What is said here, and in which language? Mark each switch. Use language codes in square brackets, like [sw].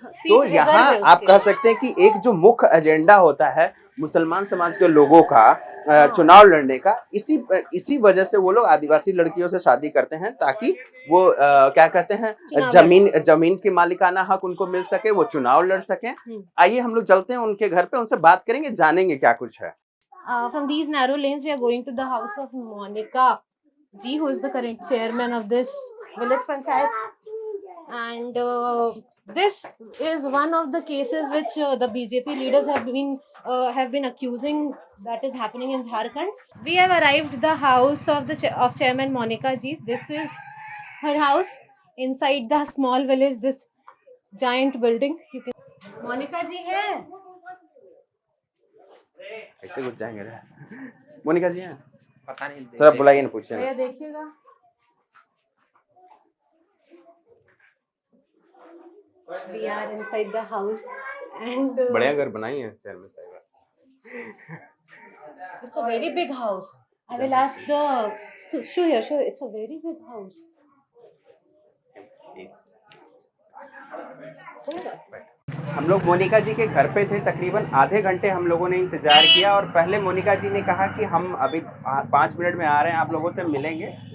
[hi] तो यहाँ आप कह सकते हैं कि एक जो मुख्य एजेंडा होता है मुसलमान समाज के लोगों का चुनाव लड़ने का, इसी वजह से वो लोग आदिवासी लड़कियों से शादी करते हैं ताकि वो क्या कहते हैं जमीन के मालिकाना हक उनको मिल सके, वो चुनाव लड़ सकें। आइए हम लोग चलते हैं उनके घर पे, उनसे बात करेंगे, जानेंगे क्या कुछ है। [en] From these narrow lanes we are going to the house of Monica Ji, who is the current chairman of this village panchayat, and this is one of the cases which the BJP leaders have been accusing that is happening in Jharkhand. We have arrived at the house of Chairman Monica Ji. This is her house inside the small village, this giant building. [hi] Monica Ji है? ऐसे कुछ जाएंगे रे। मोनिका जी हैं? पता नहीं, थोड़ा बुलाइए ना, पूछिए भैया ना। देखिएगा। [en] We are inside the house and [hi] बढ़िया घर बनाई है चेयरमैन साहब। [en] it's a very big house. I will ask show here. It's a very big house. [hi] हम लोग मोनिका जी के घर पे थे, तकरीबन आधे घंटे हम लोगों ने इंतजार किया और पहले मोनिका जी ने कहा कि हम अभी 5 मिनट में आ रहे हैं, आप लोगों से मिलेंगे।